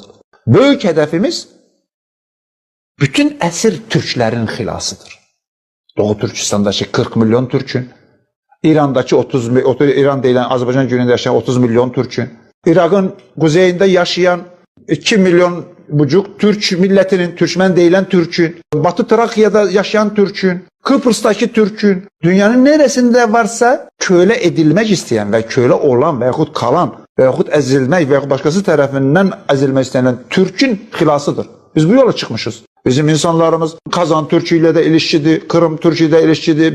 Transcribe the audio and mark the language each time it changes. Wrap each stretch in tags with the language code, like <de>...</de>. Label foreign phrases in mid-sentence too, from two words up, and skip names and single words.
<az>Böyük hədəfimiz bütün əsir türklərin xilasıdır. Doğu Türkistandakı 40 milyon türkün, İrandakı İran deyilən Azərbaycan günündə yaşayan 30 milyon türkün, İraqın quzeyində yaşayan 2 milyon bucuq türk millətinin, türkmən deyilən türkün,</az> <tr>Batı Trakiyada yaşayan türkün, Kıbrıs'taki türkün, dünyanın neresinde varsa köle edilmek isteyen ve köle olan veyahut kalan veyahut ezilmek veyahut başkası tarafından ezilmek istenen türkün xilasıdır. Biz bu yola çıkmışız. Bizim insanlarımız Kazan Türküyle de ilişkidi, Kırım Türküyle de ilişkidi.</tr>